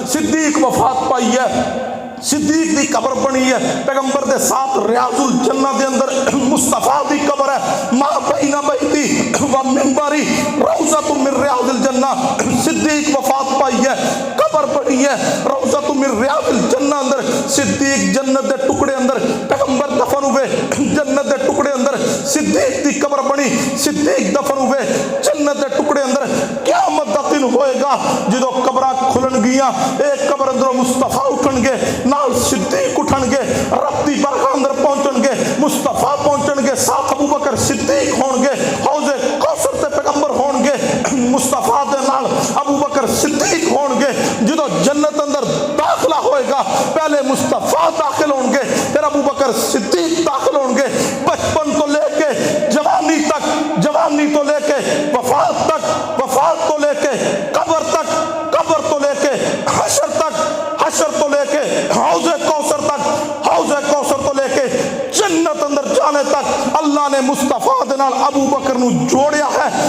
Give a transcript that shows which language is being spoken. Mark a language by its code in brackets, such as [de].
[pa] صدیق وفات پائی ہے صدیق دی قبر بنی ہے پیغمبر دے ساتھ ریاض الجنہ دے اندر مصطفیٰ دی قبر ہے. [ar] ما بین بیتی و منبری روضۃ من ریاض الجنہ. [pa] صدیق وفات پائی ہے قبر بنی ہے [ar] روضۃ من ریاض الجنہ [pa] اندر. صدیق جنت دے ٹکڑے اندر پیغمبر دفن ہوئے جنت دے ٹکڑے اندر. صدیق دی قبر بنی صدیق دفن ہوئے جنت دے ٹکڑے اندر. قیامت دا دن ہوئے گا جدو قبراں کھلن گیاں ایک قبر اندر مصطفیٰ اٹھن گے نال صدیق اٹھن گے رب دی برخا اندر پہنچن گے مصطفیٰ پہنچن گے ساتھ ابو بکر صدیق ہون گے حوض کوثر تے پیغمبر ہون گے مصطفیٰ دے نال ابو بکر صدیق ہون گے. جدو جنت اندر داخلہ ہوئے گا پہلے مصطفیٰ داخل ہون گے پھر ابو بکر صدیق داخل ہون گے. بچپن تو لے کے جوانی تک جوانی تو لے کے وفات تک وفات تو لے کے قبر تک قبر تو لے کے حشر تک حشر تو لے کے حوض کوثر تک حوض کوثر تو لے کے جنت اندر جانے تک اللہ نے مصطفیٰ دے نال ابو بکر نو جوڑیا ہے.